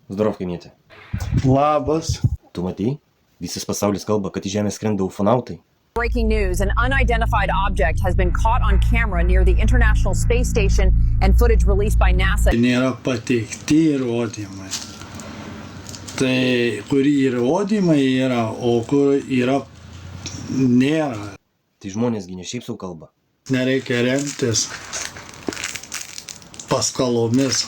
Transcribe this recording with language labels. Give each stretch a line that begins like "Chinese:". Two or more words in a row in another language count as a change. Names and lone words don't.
Lithuanian: Zdorov, kaimietė. Labas. Tu matei? Visas pasaulis kalba, kad į Žemę skrenda ufonautai.
English: Breaking news, an unidentified object has been caught on camera near the International Space Station and footage released by NASA.
Lithuanian: Nėra pateikti įrodymai. Tai kur įrodymai yra, o kur yra nėra. Tai žmonėsgi ne šiaip sau kalba. Nereikia remtis paskalomis.